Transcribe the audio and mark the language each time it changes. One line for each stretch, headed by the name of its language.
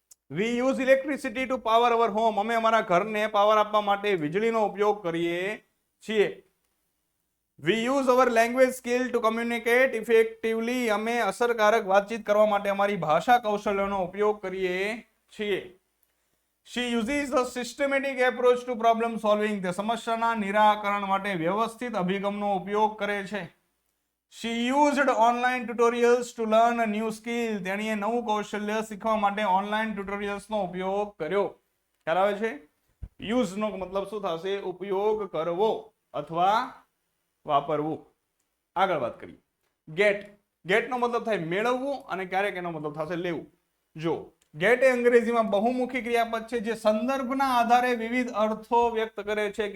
English: We use electricity to power our home.
Gujarati: અમે અમારા ઘરને પાવર આપવા માટે વીજળીનો ઉપયોગ કરીએ છીએ.
English: We use our language skill to communicate effectively.
Gujarati: અમે અસરકારક વાતચીત કરવા માટે અમારી ભાષા કૌશલ્યનો ઉપયોગ કરીએ છીએ.
English: She uses a systematic approach to problem solving.
Gujarati: તે સમસ્યાના નિરાકરણ માટે વ્યવસ્થિત અભિગમનો ઉપયોગ કરે છે.
English: She used online tutorials to learn a new skill.
Gujarati: તેણીએ નવું કૌશલ્ય શીખવા માટે ઓનલાઈન ટ્યુટોરિયલ્સનો ઉપયોગ કર્યો. ખ્યાલ આવે છે? યુઝ નો મતલબ શું થશે? ઉપયોગ કરવો અથવા વાપરવું. આગળ વાત કરીએ. ગેટ નો મતલબ થાય મેળવવું અને ક્યારેક એનો મતલબ થશે લેવું. જો ગેટ એ અંગ્રેજીમાં બહુમુખી ક્રિયાપદ છે જે સંદર્ભના આધારે વિવિધ અર્થો વ્યક્ત કરે છે.